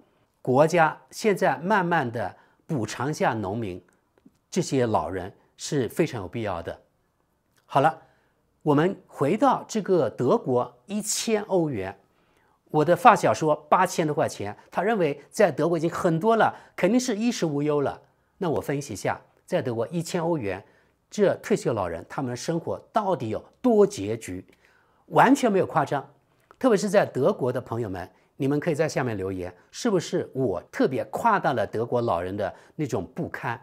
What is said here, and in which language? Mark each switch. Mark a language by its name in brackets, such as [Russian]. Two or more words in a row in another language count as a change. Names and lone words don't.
[Chinese] 國家現在慢慢的補償一下農民，這些老人是非常有必要的。好了，我們回到這個德國1000歐元，我的發小說8000多塊錢，他認為在德國已經很多了，肯定是衣食無憂了。那我分析一下，在德國1000歐元，這退休老人他們的生活到底有多拮据？完全沒有誇張。特別是在德國的朋友們，你們可以在下面留言，是不是我特別誇大了德國老人的那種不堪？